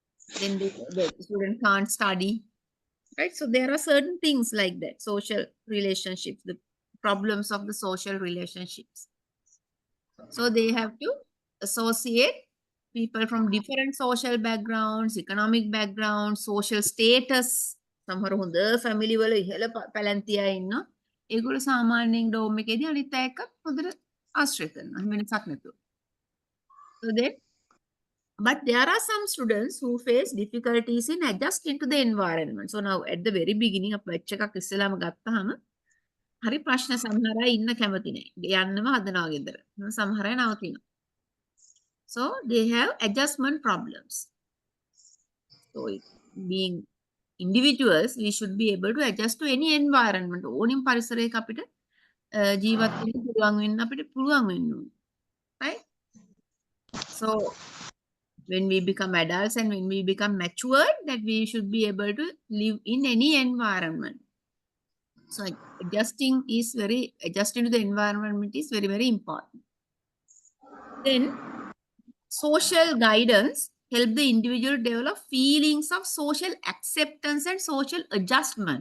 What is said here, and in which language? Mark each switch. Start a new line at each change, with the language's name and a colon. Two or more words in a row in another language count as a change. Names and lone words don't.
English: then the student can't study, right? So there are certain things like that, social relationships, the problems of the social relationships. So they have to associate people from different social backgrounds, economic backgrounds, social status.
Sinhala: සමහර හොඳ ෆැමිලි වල ඉහළ පැලැන්තියා ඉන්නවා. ඒගොල්ලෝ සාමාන්‍යයෙන් ඩෝම් එකේදී අනිත් අය එක්ක හොඳට ආශ්‍රය කරනවා. එහෙම වෙනසක් නැතුව.
English: So then, but there are some students who face difficulties in adjusting to the environment. So now at the very beginning of batch
Sinhala: එකක් ඉස්සෙල්ලාම ගත්තාම හරි ප්‍රශ්න සමහර අය ඉන්න කැමති නැහැ. යන්නම හදනවා ගෙදර. සමහර අය නවතිනවා.
English: So they have adjustment problems. So being individuals, we should be able to adjust to any environment.
Sinhala: ඕනින් පරිසරයක අපිට ජීවත් වෙන්න පුළුවන් වෙන්න අපිට පුළුවන් වෙන්න ඕනේ.
English: Right? So when we become adults and when we become matured, that we should be able to live in any environment. So adjusting to the environment is very, very important. Then social guidance help the individual develop feelings of social acceptance and social adjustment.